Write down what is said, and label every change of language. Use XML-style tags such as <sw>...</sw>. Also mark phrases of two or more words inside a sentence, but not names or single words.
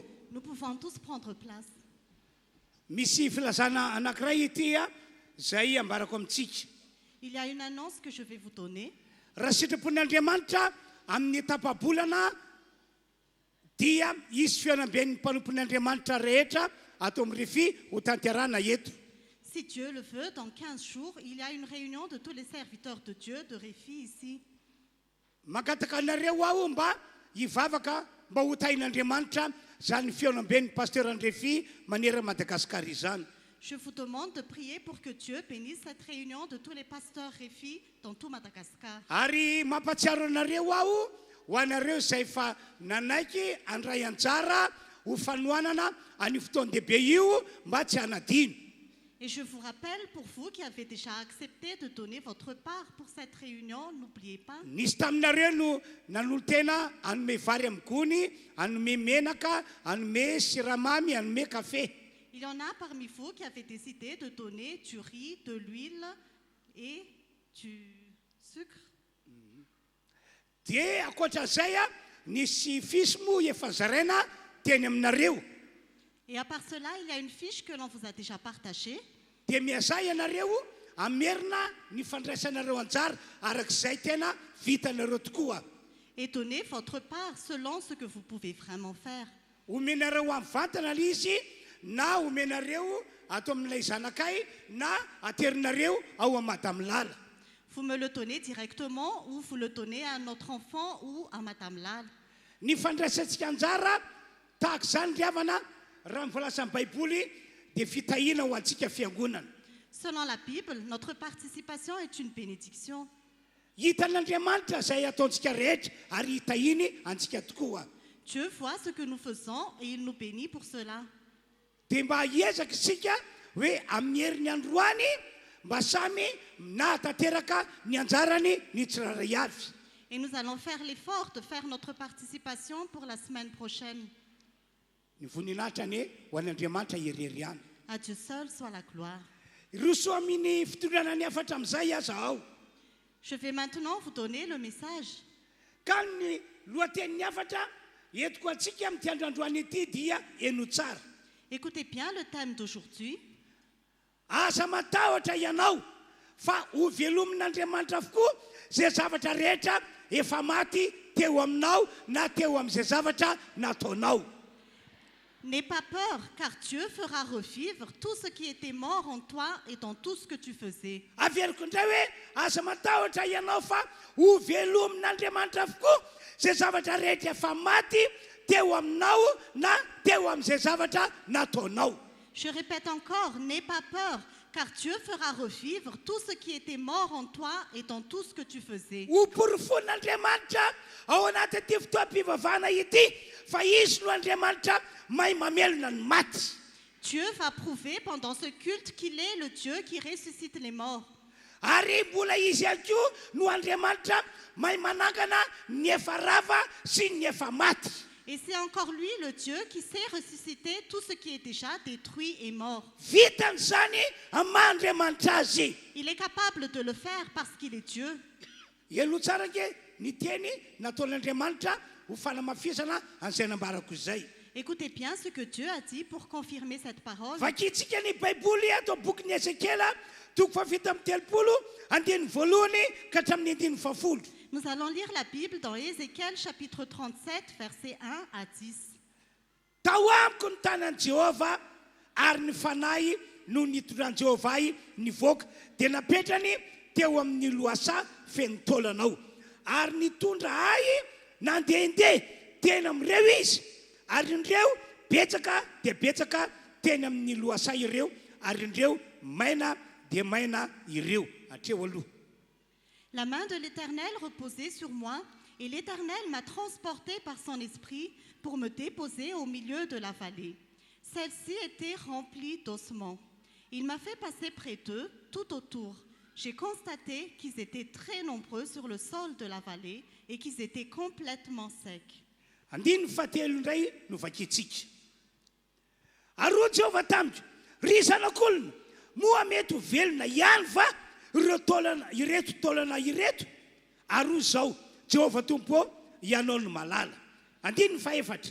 <fr>Nous pouvons tous prendre place.</fr> <mg>Misy filazana anankiray ity zay ambarako amintsika.</mg> <fr>Il y a une annonce que je vais vous donner.</fr> <mg>Raha sitrapon'Andriamanitra amin'ny tapabolana dia izy fianamben'ny mpanompon'Andriamanitra rehetra atao amin'ny refy ho tanterana eto.</mg> <fr>Si Dieu le veut, dans 15 jours, il y a une réunion de tous les serviteurs de Dieu de Réfi ici.</fr> <mg>Magataka anareo aho mba hivavaka mba ho tain'Andriamanitra zany fianamben'ny pasteur Andrefy manera Madagascar izany.</mg> <fr>Je vous demande de prier pour que Dieu bénisse cette réunion de tous les pasteurs Réfi dans tout Madagascar.</fr> <mg>Ary mampatsiaro anareo aho ho anareo izay fa nanaiky andray anjara ho fanoanana any fotoan-dehibe io mba tsy hanadino.</mg> <fr>Et je vous rappelle, pour vous qui avez déjà accepté de donner votre part pour cette réunion, n'oubliez pas.</fr> <mg>Nisy taminareo no nanolo tena anome vary amin'ny gony, anome menaka, anome siramamy, anome café.</mg> <fr>Il y en a parmi vous qui avez décidé de donner du riz, de l'huile et du sucre.</fr> <mg>Dia akoatran'izay nisy fisy moa efa zaraina teny aminareo.</mg> <fr>Et à part cela, il y a une fiche que l'on vous a déjà partagée.</fr> <mg>Dia miazay ianareo amerina ny fandraisanareo anjara arak'izay tena vitanareo tokoa.</mg> <fr>Et donnez votre part selon ce que vous pouvez vraiment faire.</fr> <mg>Omenareo amin'ny vatana izy na omenareo atao amin'ilay zanakay na aterinareo ao amin'ny Madame Lala.</mg> <fr>Vous me le donnez directement ou vous le donnez à notre enfant ou à Madame Lal.</fr> <mg>Ny fandraisantsika anjara tahaka izany ry havana raha mivolasa amin'ny Baiboly dia fitahiana ho antsika fiangonana.</mg> <fr>Selon la Bible, notre participation est une bénédiction.</fr> <mg>Hitan'Andriamanitra izay ataontsika rehetra ary hitahiny antsika tokoa.</mg> <fr>Dieu voit ce que nous faisons et il nous bénit pour cela.</fr> <mg>Dia mba hiezaka isika hoe amin'ny herin'ny androany mba samy nahatanteraka ny anjarany ny tsiraray avy.</mg> <fr>Et nous allons faire l'effort de faire notre participation pour la semaine prochaine.</fr> <mg>Ny voninahitra ny ho an'Andriamanitra irery ihany.</mg> <fr>À Dieu seul soit la gloire.</fr> <mg>Roso amin'ny fitondràna ny afatra amin'izay aza ao.</mg> <fr>Je vais maintenant vous donner le message.</fr> <mg>Ka ny lohatenin'ny afatra entiko antsika amin'ity androandroany ity dia eno tsara.</mg> <fr>Écoutez bien le thème d'aujourd'hui.</fr> <mg>Asa matahotra ianao fa ho velomin'Andriamanitra avokoa zay zavatra rehetra efa maty teo aminao na teo amin'izay zavatra nataonao.</mg> <fr>N'aie pas peur, car Dieu fera revivre tout ce qui était mort en toi et dans tout ce que tu faisais.</fr> <mg>Averiko indray hoe asa matahotra ianao fa ho velomin'Andriamanitra avokoa zay zavatra rehetra efa maty teo aminao na teo amin'izay zavatra nataonao.</mg> <fr>Je répète encore, n'aie pas peur, car Dieu fera revivre tout ce qui était mort en toi et dans tout ce que tu faisais.</fr> <mg>Ho porofon'Andriamanitra ao anaty fotoam-pivavahana ity fa izy no Andriamanitra mahay mamelona ny maty.</mg> <fr>Dieu va prouver pendant ce culte qu'il est le Dieu qui ressuscite les morts.</fr> <mg>Ary mbola izy ihany koa no Andriamanitra mahay manangana ny efa rava sy ny efa maty.</mg> <fr>Et c'est encore lui, le Dieu, qui sait ressusciter tout ce qui est déjà détruit et mort.</fr> <mg>Vitan'izany amahandriamanitra azy.</mg> <fr>Il est capable de le faire parce qu'il est Dieu.</fr> <mg>Elo tsara ke ny teny nataon'Andriamanitra ho fanamafisana an'izay nambarako izay.</mg> <fr>Écoutez bien ce que Dieu a dit pour confirmer cette parole.</fr> <mg>Vakitsika ny Baiboly atao bokin'ny Ezekela toko fafito amin'ny telopolo andiny voalohany ka hatramin'ny andiny fafolo.</mg> <fr>Nous allons lire la Bible dans Ézéchiel chapitre 37, versets 1 à 10.</fr> <mg>Tao amiko ny tanan'i Jehova ary ny fanahy no nitondran'i Jehova nivoaka dia napetrany teo amin'ny loasa feno taolanao ary nitondra ahy nandehandeha teny amin'ireo izy ary indreo betsaka dia betsaka teny amin'ny loasa ireo ary indreo maina dia maina ireo hatreo aloha.</mg> <fr>La main de l'Éternel reposait sur moi, et l'Éternel m'a transporté par son esprit pour me déposer au milieu de la vallée. Celle-ci était remplie d'ossements. Il m'a fait passer près d'eux, tout autour. J'ai constaté qu'ils étaient très nombreux sur le sol de la vallée et qu'ils étaient complètement secs.</fr> <mg>Andiny fahatelo indray no vakitsika. Aroa Jehovah tamiko, ry zanak'olona, moa mety ho velona ihany va ireto taolana ireto? Aroa zao, Jehovah tompo ianao no malala. Andiny ny faefatra.</mg>